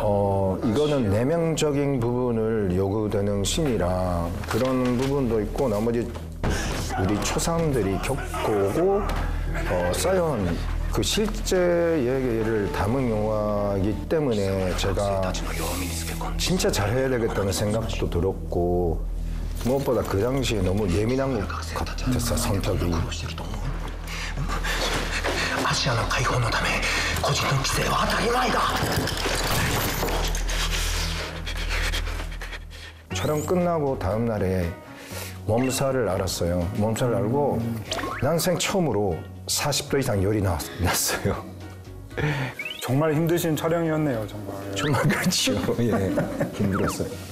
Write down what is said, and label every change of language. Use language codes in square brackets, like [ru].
[ko] 이거는 내면적인 부분을 요구되는 신이라 그런 부분도 있고 나머지 우리 초상들이 겪고 쌓여온 그 실제 얘기를 담은 영화이기 때문에 제가 진짜 잘해야 되겠다는 생각도 들었고 무엇보다 그 당시에 너무 예민한 것 같았어 성격이. [ja] 아시아의解放のため個人の規制は当たり前だ. [ko] 촬영 끝나고 다음 날에 몸살을 앓았어요. 몸살을 앓고 난생 처음으로 40도 이상 열이 났어요. 정말 힘드신 촬영이었네요, 정말. 정말 그렇죠. 예, 힘들었어요.